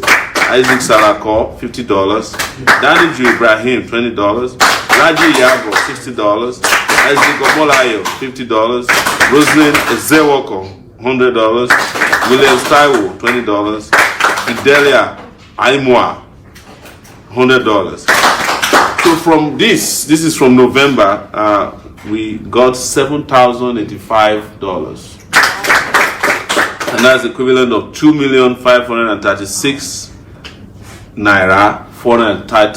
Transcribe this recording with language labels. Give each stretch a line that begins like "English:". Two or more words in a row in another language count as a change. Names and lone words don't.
English: Isaac Salako, $50. Daniju Ibrahim, $20. Raji Yabo, $60. Isaac Omolayo, $50. Rosalind Ezewoko, $100. William Taiwo, $20. Fidelia Aimwa, $100. So from this is from November, we got $7,085. And that's equivalent of 2,536,000 naira, 430.